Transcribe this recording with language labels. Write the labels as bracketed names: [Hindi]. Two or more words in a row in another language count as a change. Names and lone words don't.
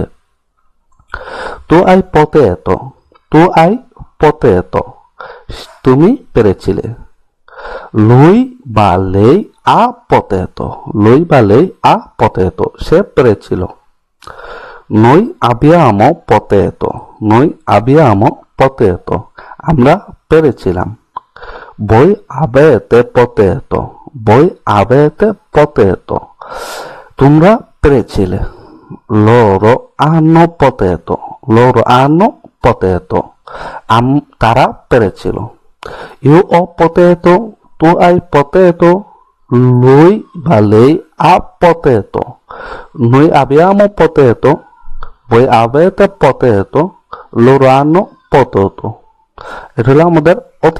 [Italian] tu hai poteto, tu hai poteto [Bangla] তুমি পেরেছিলে। [Italian] lui বা lei ha poteto, lui বা lei ha poteto [Bangla] সে পেরেছিল। [Italian] noi abbiamo poteto, noi abbiamo poteto [Bangla] আমরা পেরেছিলাম। [Italian] voi avete poteto, voi avete poteto [Bangla] তোমরা পেরেছিলে। [Italian] loro hanno poteto, loro hanno poteto [Bangla] তারা পেরেছিল। [Italian] io ho poteto, tu hai poteto, lui বা lei ha poteto, noi abbiamo poteto, voi avete poteto, loro hanno poteto। [Bangla] এটা হলো আমাদের অতীত